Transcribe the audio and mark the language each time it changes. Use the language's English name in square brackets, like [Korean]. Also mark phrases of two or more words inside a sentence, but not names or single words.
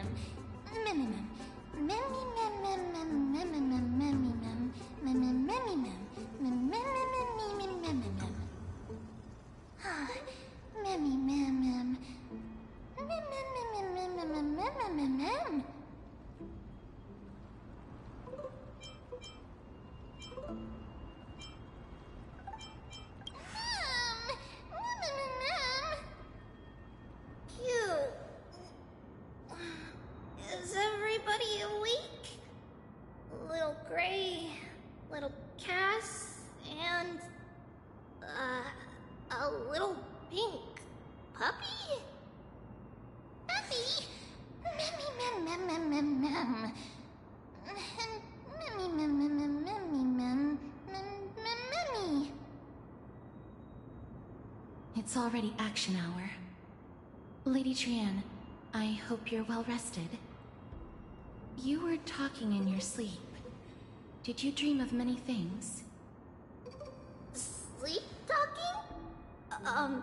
[English] Memmy, mem. Memmy, mem, mem, mem, memmy, mem, memmy, mem. Memmy, memmy, mem. Mem, mem, mem, mem, mem, mem, mem. Memmy, mem, mem. Mem, mem, mem, mem, mem, mem, mem, mem, mem. Is everybody awake? Little Gray, little Cass, and a little pink puppy? Puppy? Memmy, mem, mem, mem, mem, mem. Memmy, mem, mem, mem, memmy, mem, memmy. It's already action hour. Lady Trianne, I hope you're well rested. You were talking in your sleep. did you dream of many things? Sleep talking?